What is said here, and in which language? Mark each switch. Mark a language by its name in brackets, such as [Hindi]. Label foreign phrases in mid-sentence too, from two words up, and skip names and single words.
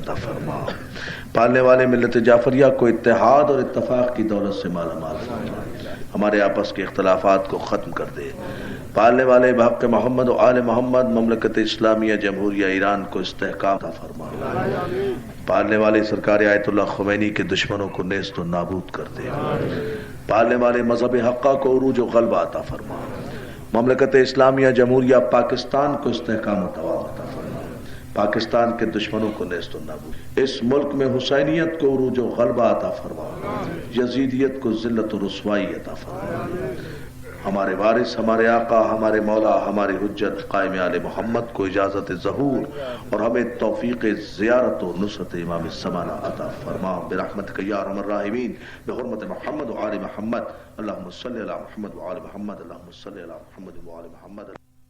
[Urdu] عطا فرما، پالنے والے ملت جعفریہ کو اتحاد اور اتفاق کی دولت سے مالا مال فرما، ہمارے آپس کے اختلافات کو ختم کر دے، پالنے والے [Arabic] بحق محمد و آل محمد [Urdu] مملکت اسلامیہ جمہوریہ ایران کو استحکام عطا فرما، پالنے والے سرکار آیت اللہ خمینی کے دشمنوں کو نیست و نابود کر دے، پالنے والے مذہب حقہ کو عروج و غلبہ عطا فرما، مملکت اسلامیہ جمہوریہ پاکستان کو استحکام و توام عطا فرما، پاکستان کے دشمنوں کو نیست و نابود، اس ملک میں حسینیت کو عروج و غلبہ عطا فرما، یزیدیت کو ذلت و رسوائی عطا فرما، ہمارے وارث ہمارے آقا ہمارے مولا ہمارے حجت قائم آل محمد کو اجازت ظہور اور ہمیں توفیق زیارت و نصرت امام الزمانہ عطا فرما [Arabic] برحمتک یا ارحم الراحمین بحرمت محمد و آل محمد، اللہم صلی علی محمد و آل محمد، اللہم صلی علی محمد و آل محمد۔